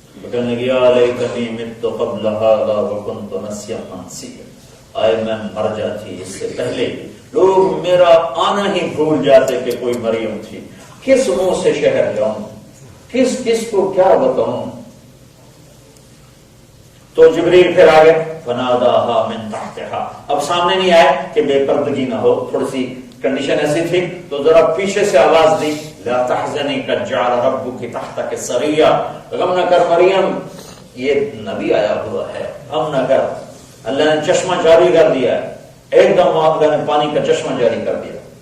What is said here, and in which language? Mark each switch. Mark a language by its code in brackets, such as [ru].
[ur] کہنے لگی [ar] لیتنی مت قبل ھذا وکنت نسیا منسیا، [ur] آئے میں مر جاتی اس سے پہلے. لوگ میرا آنا ہی بھول جاتے کہ کوئی مریم تھی. کس منہ سے شہر جاؤں، کس کو کیا بتاؤں. تو جبریل پھر آ گئے، [ar] فناداها من تحتها. [ur] اب سامنے نہیں آئے کہ بے پردگی نہ ہو، تھوڑی سی کنڈیشن ایسی تھی تو ذرا پیچھے سے آواز دی، [ar] لا تحزنی قد جعل ربک تحتک سریا، [ur] غم نہ کر مریم، یہ نبی آیا ہوا ہے، غم نہ کر. اللہ نے چشمہ جاری کر دیا ہے، ایک دم اللہ نے پانی کا چشمہ جاری کر دیا.